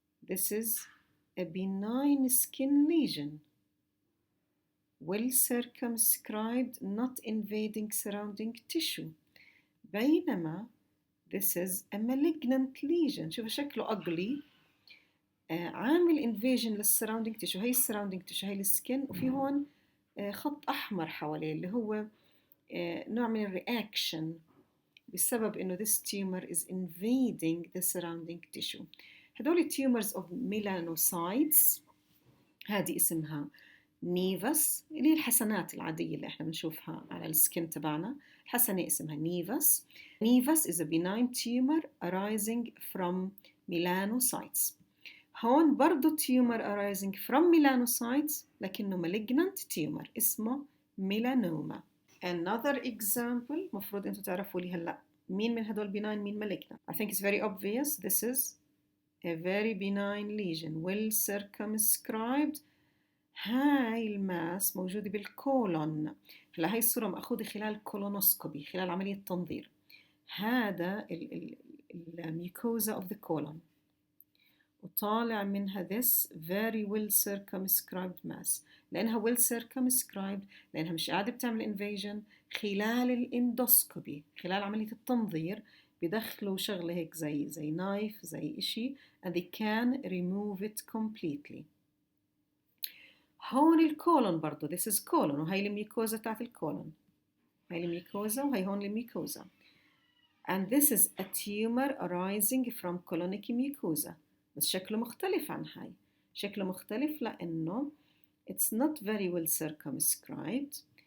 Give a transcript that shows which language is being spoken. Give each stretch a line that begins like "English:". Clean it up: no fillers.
English: This is a benign skin lesion, well circumscribed, not invading surrounding tissue. بينما this is a malignant lesion.
Arabic: شوفوا شكله ugly، عامل invasion للsurrounding tissue. هي surrounding tissue، هي السكن، وفي هون خط أحمر حواليه اللي هو نوع من الرياكشن بسبب إنه
English: this tumor is invading the surrounding tissue.
Arabic: هدول tumors of melanocytes، هذه اسمها نيفس، اللي هي الحسنات العادية اللي احنا بنشوفها على السكن تبعنا. الحسنة اسمها نيفس.
English: Nevus is a benign tumor arising from melanocytes.
Arabic: هون برضو
English: tumor arising from melanocytes لكنه malignant tumor اسمه melanoma. Another example
Arabic: مفروض انتوا تعرفوا لي هلا مين من هدول benign مين malignant.
English: I think it's very obvious. This is a very benign lesion, well circumscribed.
Arabic: هاي الماس موجودة بالكولون. هلا هاي الصورة مأخوذة خلال كولونوسكوبي، خلال عملية تنظير.
English: هذا الميكوزا of the colon،
Arabic: وطالع منها
English: this very well circumscribed mass.
Arabic: لأنها well circumscribed، لأنها مش قاعدة بتعمل invasion، خلال الاندوسكوبي، خلال عملية التنظير بدخلوا شغلة هيك زي نايف، زي إشي
English: and they can remove it completely.
Arabic: هون الكولون برضو
English: this is colon،
Arabic: وهي الميكوزا تاعت الكولون، هاي الميكوزا وهي هون الميكوزا.
English: and this is a tumor arising from colonic mucosa.
Arabic: بس شكله مختلف عن هاي. شكله مختلف لأنه
English: it's not very well circumscribed.